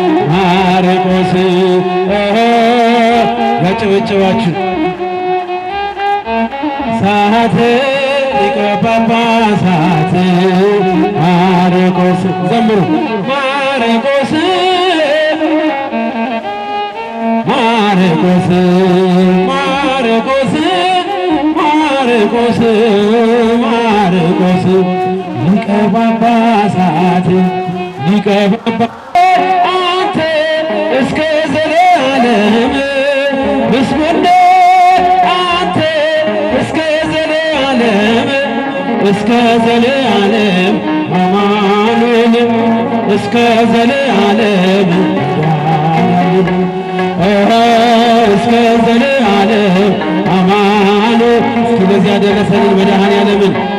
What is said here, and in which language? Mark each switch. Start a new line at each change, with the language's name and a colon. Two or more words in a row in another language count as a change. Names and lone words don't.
Amharic: ማርቆስ፣ አሃ፣ ያጨበጨባችሁ ሳት ሊቀ ጳጳሳት ማርቆስ ዘምሩ። ማርቆስ፣ ማርቆስ፣ ማርቆስ፣ ማርቆስ፣ ማርቆስ ሊቀ ጳጳሳት፣ ሊቀ ጳጳሳት አንተ እስከ ዘላለም ምስጉን ነህ። አንተ እስከ ዘላለም፣ እስከ ዘላለም አማኑኤል፣ እስከ ዘላለም እስከ ዘላለም አማኑኤል። እስኪ ለዚህ ያደረሰንን መድኃኔዓለምን